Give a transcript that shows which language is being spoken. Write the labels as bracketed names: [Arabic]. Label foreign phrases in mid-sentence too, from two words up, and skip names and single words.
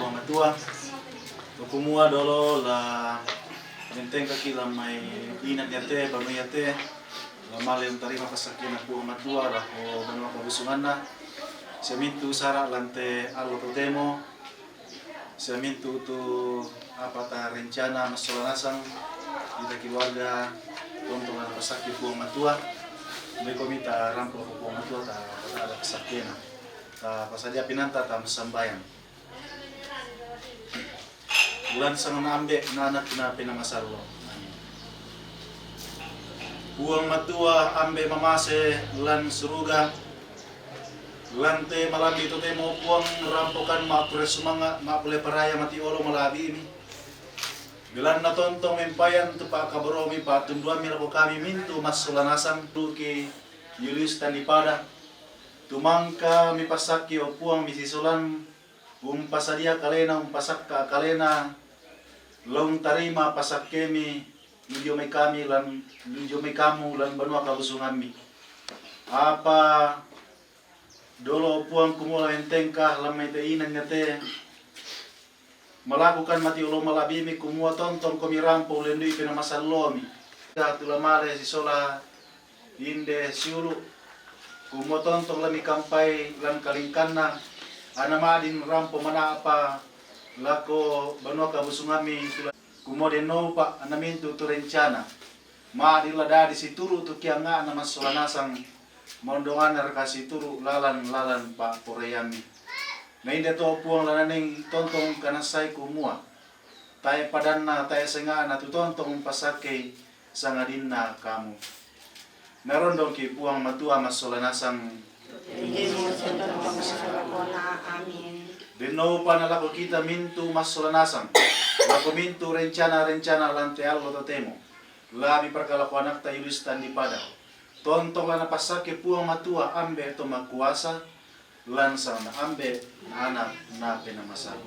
[Toraja-Sa'dan] matua. Kumua dolo la benteng kaki la mai inat yate baru yate la male tarima pasakina puang matua la ko banua ko busunganna. Semintu sara lante allo totemo. Semintu tu apa ta rencana masolanasang kita [Indonesian] keluarga untuk ada [Toraja-Sa'dan] pasaki puang matua. [Indonesian] Mereka minta [Toraja-Sa'dan] rampok puang matua ta ada pasakina. Ta pasadia pinanta ta sambayang. Bulan sang nambe nanak na pinamasarlo. Puang matua ambe mamase lan suruga. Lante malabi itu temo puang rampokan mapure semangat mapule peraya mati olo malabi ini. Bilan na tontong empayan tu pak kaboromi patun dua mil ko kami mintu masolanasang tuki Julius Tanipada. Tumangka mi pasaki o puang misisulan pasadia kalena pasakka kalena long tarima pasakemi lunjo me kami lan lunjo me kamu lan banua kabusungami. Apa dolo puang kumula entengkah lamai teinan ngate melakukan mati ulo malabimi kumua tonton komi rampo lendui pina masalomi tula male si sola inde siulu kumua tonton lami kampai lan kalingkanna ana madin rampo mana apa lako banua kabusungami kumua deno pa anamintu tu rencana madi lada di situru tu kianga na masolanasang mondongan rekasi turu lalan pak poreyami. Nah ini to puang lananing tontong kanasay kumua. Tayo padanna tayo sengana tu tontong pasake sangadinna kamu. Naron dong ki puang matua masolanasang. Deno panalako kita mintu masolanasang. Lako mintu rencana lante allo totemo. Labi perkalaku anak tayo listan di padang. Tontong lana pasake puang matua ambe to makuasa lansa na ambe na anak na pinamasago.